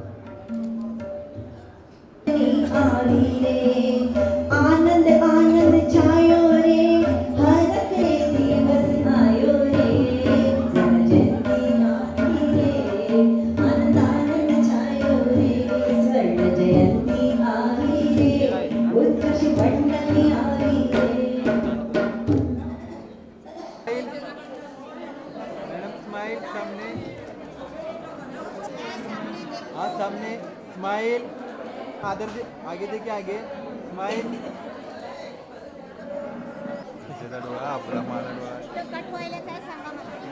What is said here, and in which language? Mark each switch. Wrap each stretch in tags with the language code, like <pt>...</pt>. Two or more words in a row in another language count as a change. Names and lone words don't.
<gu>આવી રે આનંદ આનંદ છાયો રે હર કે દિવસ આયો રે સ્વર્ણ જયંતી આવી રે આનંદ આનંદ છાયો રે સ્વર્ણ જયંતી આવી રે ઉત્કર્ષ મંડળી આવી રે।</gu> <hi>मैडम स्माइल सामने, हाँ सामने स्माइल, आदर से आगे देखिए आगे स्माइल।</hi> <mr>त्याचा डोळा आपला माझा डोळा कट व्हायला काय सांगा मला।</mr>